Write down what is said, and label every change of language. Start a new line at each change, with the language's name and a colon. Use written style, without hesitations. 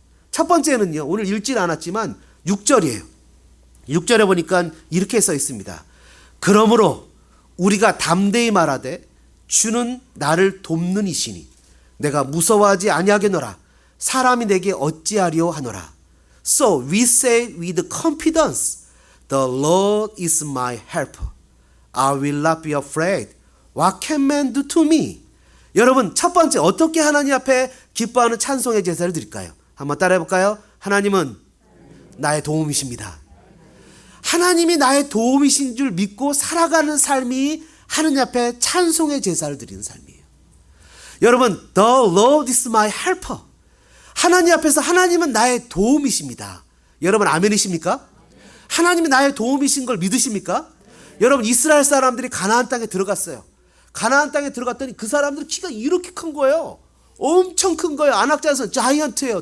Korean: 첫 번째는요, 오늘 읽진 않았지만 6절이에요. 6절에 보니까 이렇게 써 있습니다. 그러므로 우리가 담대히 말하되 주는 나를 돕는 이시니 내가 무서워하지 아니하겠노라. 사람이 내게 어찌하리요 하노라.
English: So we say with confidence, the Lord is my helper. I will not be afraid. What can man do to me?
Korean: 여러분, 첫 번째 어떻게 하나님 앞에 기뻐하는 찬송의 제사를 드릴까요? 한번 따라해 볼까요? 하나님은 나의 도움이십니다. 하나님이 나의 도움이신 줄 믿고 살아가는 삶이 하나님 앞에 찬송의 제사를 드리는 삶이에요.
English: 여러분, the Lord is my helper.
Korean: 하나님 앞에서 하나님은 나의 도움이십니다. 여러분, 아멘이십니까? 하나님이 나의 도움이신 걸 믿으십니까? 여러분, 이스라엘 사람들이 가나안 땅에 들어갔어요. 가나안 땅에 들어갔더니 그 사람들은 키가 이렇게 큰 거예요. 엄청 큰 거예요. 안악자에서 자이언트예요.